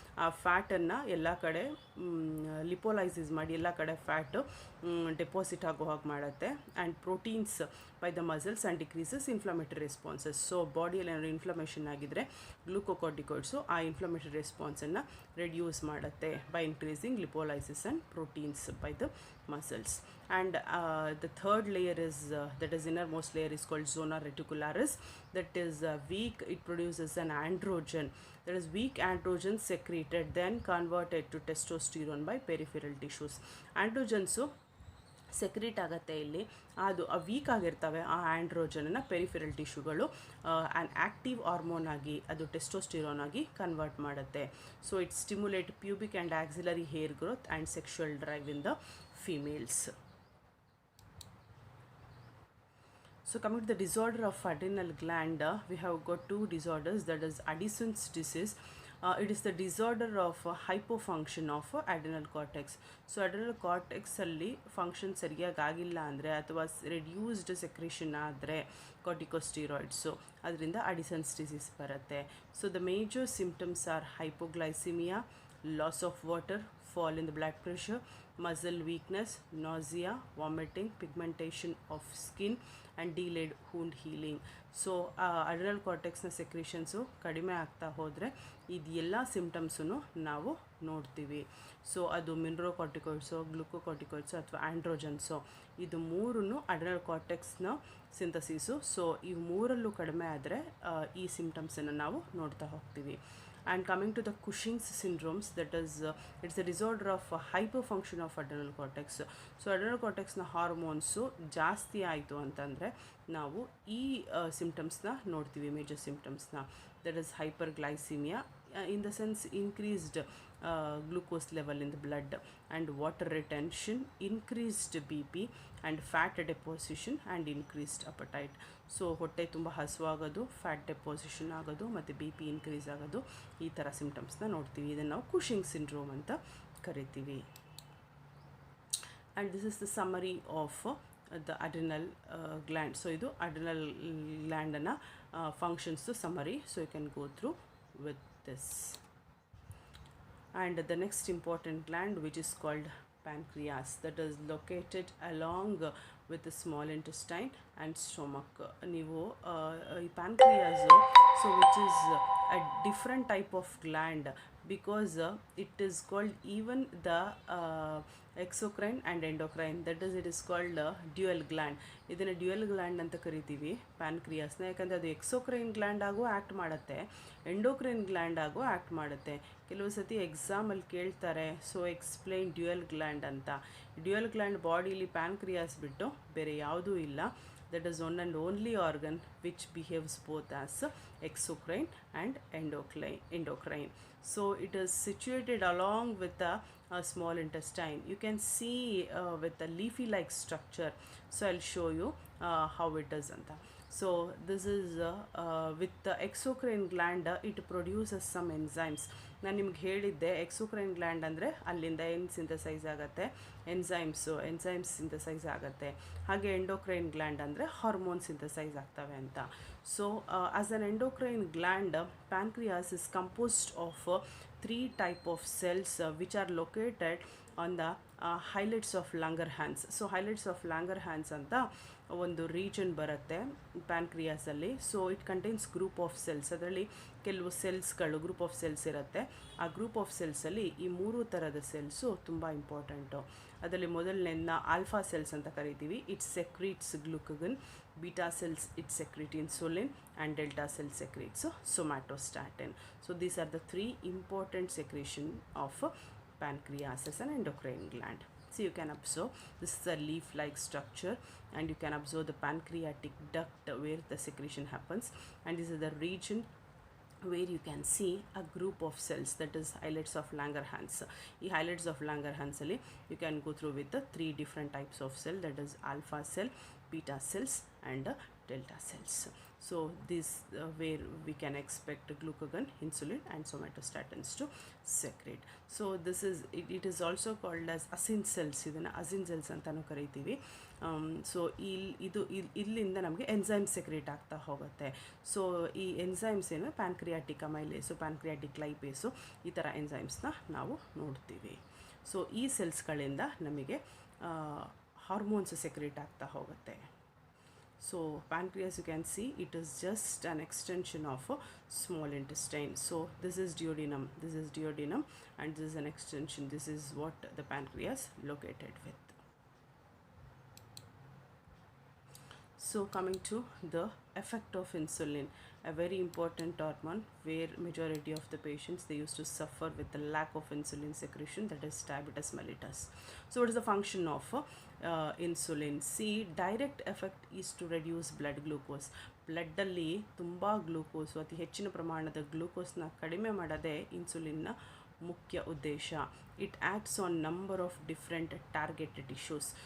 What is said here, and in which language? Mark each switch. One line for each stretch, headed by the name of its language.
Kannada: ಆ ಫ್ಯಾಟನ್ನು ಎಲ್ಲ ಕಡೆ ಲಿಪೋಲೈಸಿಸ್ ಮಾಡಿ ಎಲ್ಲ ಕಡೆ ಫ್ಯಾಟು ಡೆಪಾಸಿಟ್ ಆಗೋ ಹಾಗೆ ಮಾಡುತ್ತೆ.
English: And proteins by the muscles and decreases inflammatory responses.
Kannada: So ಬಾಡಿಯಲ್ಲಿ ಏನಾದರೂ ಇನ್ಫ್ಲಮೇಷನ್ ಆಗಿದ್ದರೆ ಗ್ಲೂಕೋಕಾರ್ಟಿಕಾಯ್ಡ್ಸು ಆ ಇನ್ಫ್ಲಮೇಟರಿ ರೆಸ್ಪಾನ್ಸನ್ನು ರೆಡ್ಯೂಸ್ ಮಾಡುತ್ತೆ
English: By increasing lipolysis and proteins by the muscles. And the third layer is that is innermost layer is called zona reticularis. That is weak, it produces an androgen. That is weak androgen secreted then converted to testosterone by peripheral tissues. Androgens
Kannada: secrete ಆಗುತ್ತೆ ಇಲ್ಲಿ. ಅದು weak ಆಗಿರ್ತವೆ ಆ ಆ್ಯಂಡ್ರೋಜನನ್ನು peripheral ಟಿಶ್ಯೂಗಳು an active hormone ಆಗಿ ಅದು testosterone ಆಗಿ convert ಮಾಡುತ್ತೆ.
English: So it stimulate pubic and axillary hair growth and sexual drive in the females. So coming to the disorder of adrenal gland, we have got two disorders, that is Addison's disease. It is the disorder of hypofunction of adrenal cortex.
Kannada: So adrenal cortex ಅಲ್ಲಿ function ಸರಿಯಾಗಿ ಆಗಿಲ್ಲ ಅಂದರೆ ಅಥವಾ reduced secretion ಆದರೆ ಕಾರ್ಟಿಕೋಸ್ಟಿರಾಯ್ಡ್ಸು, ಅದರಿಂದ ಅಡಿಸನ್ಸ್ disease ಬರುತ್ತೆ.
English: So the major symptoms are hypoglycemia, loss of water, fall in the blood pressure, muscle weakness, nausea, vomiting, pigmentation of skin and delayed wound healing.
Kannada: So adrenal ಕಾರ್ಟೆಕ್ಸ್ನ ಸೆಕ್ರೇಷನ್ಸು ಕಡಿಮೆ ಆಗ್ತಾ ಹೋದರೆ ಇದೆಲ್ಲ ಸಿಂಪ್ಟಮ್ಸನ್ನು ನಾವು ನೋಡ್ತೀವಿ. ಸೊ ಅದು ಮಿನರೋಕಾರ್ಟಿಕಾಯ್ಡ್ಸೋ, ಗ್ಲುಕೋಕಾರ್ಟಿಕಾಯ್ಡ್ಸೋ ಅಥವಾ ಆ್ಯಂಡ್ರೋಜನ್ಸೋ, ಇದು ಮೂರನ್ನು ಅಡ್ರಿನಲ್ ಕಾರ್ಟೆಕ್ಸ್ನ ಸಿಂಥಸಿಸು. ಸೊ ಈ ಮೂರಲ್ಲೂ ಕಡಿಮೆ ಆದರೆ ಈ ಸಿಂಪ್ಟಮ್ಸನ್ನು ನಾವು ನೋಡ್ತಾ ಹೋಗ್ತೀವಿ.
English: And coming to the Cushing's syndromes, that is it's a disorder of hyperfunction of adrenal cortex.
Kannada: So adrenal cortexನ hormones ಜಾಸ್ತಿ ಆಯಿತು ಅಂತಂದರೆ ನಾವು ಈ ಸಿಂಪ್ಟಮ್ಸ್ನ ನೋಡ್ತೀವಿ, major ಸಿಂಪ್ಟಮ್ಸ್ನ.
English: That is hyperglycemia, in the sense increased glucose level in the blood and water retention, increased BP and fat deposition and increased appetite.
Kannada: So ಹೊಟ್ಟೆ ತುಂಬ ಹಸುವಾಗೋದು, fat deposition ಆಗೋದು ಮತ್ತು ಬಿ ಪಿ ಇನ್ಕ್ರೀಸ್ ಆಗೋದು, ಈ ಥರ ಸಿಂಪ್ಟಮ್ಸ್ನ ನೋಡ್ತೀವಿ. ಇದನ್ನು ನಾವು ಕುಶಿಂಗ್ ಸಿಂಡ್ರೋಮ್ ಅಂತ ಕರಿತೀವಿ.
English: And this is the summary of the adrenal gland.
Kannada: So ಇದು adrenal ಗ್ಲ್ಯಾಂಡನ್ನು ಫಂಕ್ಷನ್ಸ್ದು summary.
English: So you can go through with this. And the next important gland, which is called pancreas, that is located along with the small intestine and stomach.
Kannada: ನೀವು ಈ
English: pancreas, so which is a different type of gland because it is called even the exocrine and endocrine, that is it is called dual gland.
Kannada: ಇದನ್ನು dual gland ಅಂತ ಕರಿತೀವಿ ಪ್ಯಾನ್ಕ್ರಿಯಾಸ್ನ, ಯಾಕಂದರೆ ಅದು exocrine gland ಆಗೋ act ಮಾಡುತ್ತೆ, endocrine gland ಆಗೋ act ಮಾಡುತ್ತೆ. ಕೆಲವು ಸತಿ ಎಕ್ಸಾಮಲ್ಲಿ ಕೇಳ್ತಾರೆ,
English: so explain dual gland
Kannada: ಅಂತ. ಡ್ಯುಯಲ್ ಗ್ಲ್ಯಾಂಡ್ ಬಾಡಿಲಿ ಪ್ಯಾನ್ಕ್ರಿಯಾಸ್ ಬಿಟ್ಟು ಬೇರೆ ಯಾವುದೂ ಇಲ್ಲ.
English: That is one and only organ which behaves both as exocrine and endocrine. So it is situated along with the small intestine. You can see with the leafy like structure. So I'll show you how it is anta. So this is with the exocrine gland, it produces some enzymes.
Kannada: ನಾನು ನಿಮ್ಗೆ ಹೇಳಿದ್ದೆ exocrine gland ಅಂದರೆ ಅಲ್ಲಿಂದ ಏನು synthesise ಆಗುತ್ತೆ, enzymes synthesise ಆಗುತ್ತೆ. ಹಾಗೆ endocrine gland ಅಂದರೆ ಹಾರ್ಮೋನ್ ಸಿಂಥಸೈಸ್ ಆಗ್ತವೆ ಅಂತ.
English: So as an endocrine gland, pancreas is composed of 3 type of cells which are located on the highlights of Langerhans.
Kannada: So highlights of Langerhans ಅಂತ ಒಂದು region ಬರುತ್ತೆ ಪ್ಯಾನ್ಕ್ರಿಯಾಸಲ್ಲಿ.
English: So it contains group of cells.
Kannada: ಅದರಲ್ಲಿ ಕೆಲವು ಸೆಲ್ಸ್ಗಳು group of cells ಇರುತ್ತೆ. ಆ group of ಸೆಲ್ಸಲ್ಲಿ ಈ 3 ಥರದ cells ತುಂಬ ಇಂಪಾರ್ಟೆಂಟು. ಅದರಲ್ಲಿ ಮೊದಲನೇದನ್ನ ಆಲ್ಫಾ ಸೆಲ್ಸ್ ಅಂತ ಕರಿತೀವಿ.
English: It secretes glucagon. Beta cells it secrete insulin and delta cell secretes somatostatin. So these are the 3 important secretion of pancreas as an endocrine gland. So you can observe this is a leaf-like structure, and you can observe the pancreatic duct where the secretion happens, and this is the region where you can see a group of cells, that is islets of Langerhans. The islets of Langerhans alli you can go through with the 3 different types of cell, that is alpha cell, beta cells and delta cells. So this where we can expect glucagon, insulin and somatostatins to secrete. So this is it is also called as asin cells.
Kannada: ಇದನ್ನು ಅಸಿನ್ cells ಅಂತಲೂ ಕರಿತೀವಿ. So ಇಲ್ಲಿಂದ ನಮಗೆ enzyme secrete ಆಗ್ತಾ ಹೋಗುತ್ತೆ. So ಈ enzymes ಏನು pancreatic ಅಮೈಲೇಸು, pancreatic ಲೈಪೇಸು, ಈ ಥರ ಎನ್ಸೈಮ್ಸ್ನ ನಾವು ನೋಡ್ತೀವಿ. ಸೊ ಈ ಸೆಲ್ಸ್ಗಳಿಂದ ನಮಗೆ ಹಾರ್ಮೋನ್ಸ್ ಸೆಕ್ರೇಟ್ ಆಗ್ತಾ ಹೋಗುತ್ತೆ.
English: So pancreas, you can see it is just an extension of a small intestine. So this is duodenum, and this is an extension. This is what the pancreas located with. So coming to the effect of insulin, a very important hormone where majority of the patients they used to suffer with the lack of insulin secretion, that is diabetes mellitus. So what is the function of insulin? See, direct effect is to reduce blood glucose.
Kannada: ಬ್ಲಡ್ಡಲ್ಲಿ ತುಂಬ glucose ಅತಿ ಹೆಚ್ಚಿನ ಪ್ರಮಾಣದ ಗ್ಲೂಕೋಸ್ನ ಕಡಿಮೆ ಮಾಡೋದೇ ಇನ್ಸುಲಿನ್ನ ಮುಖ್ಯ ಉದ್ದೇಶ.
English: It acts on number of different targeted tissues.